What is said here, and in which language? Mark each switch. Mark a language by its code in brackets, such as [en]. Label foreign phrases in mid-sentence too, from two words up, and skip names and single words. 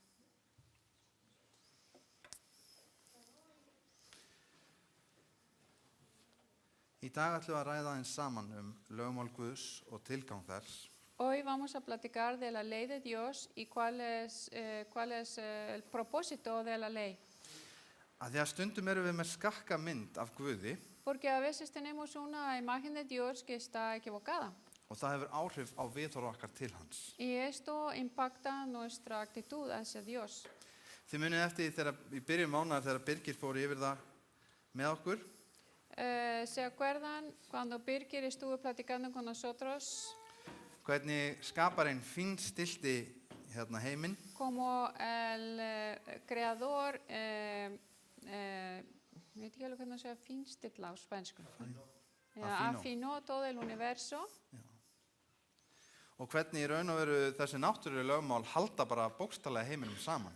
[is] Í dag ætlum við að ræða eins saman lögmál Guðs og tilgang þess. [es] Hoy vamos a platicar de la ley de Dios y cuál es el propósito de la ley. [is] Að því að stundum erum við með skakka mynd af Guði [es] Porque a veces tenemos una imagen de Dios que está equivocada. [is] og það hefur áhrif á viðhorf okkar til hans. [es] Y esto impacta nuestra actitud hacia Dios. [is] Þið munið eftir því þegar í byrjun mánaðar þegar Birgir fór yfir það með okkur. [es] ¿Se acuerdan cuando Birgir estuvo platicando con nosotros [is] Hvernig skaparinn fínstilti heiminn [es] como el creador, [is] vet ekki alveg hvernig það segja fínstilla á spænsku. [es] Afinó todo el universo. [is] og hvernig í raun og veru þessi náttúrulega lögmál halda bara bókstaflega heiminum saman.